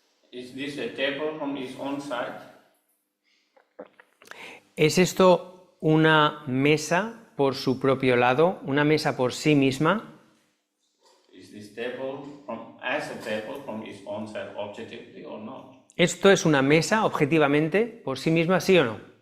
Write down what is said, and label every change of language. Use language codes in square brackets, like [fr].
[en] Is this a table from its own side? [es] ¿Es esto una mesa por su propio lado, una mesa por sí misma? [en] Is this table as a table from its own side objectively or not? [es] ¿Esto es una mesa objetivamente por sí misma, sí o no?